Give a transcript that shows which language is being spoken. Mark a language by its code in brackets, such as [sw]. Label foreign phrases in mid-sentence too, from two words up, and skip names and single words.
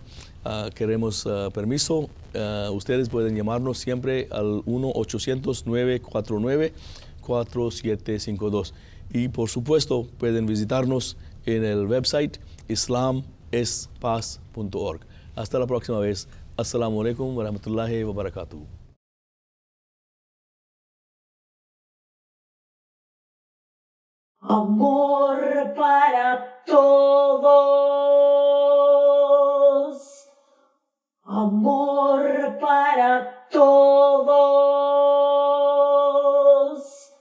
[es] Queremos permiso. Ustedes pueden llamarnos siempre al 1-800-949-4752. Y por supuesto pueden visitarnos en el website islamespaz.org. Hasta la próxima vez. [ar] السلام عليكم ورحمة الله وبركاته. [es] Amor para todos. Amor para todos.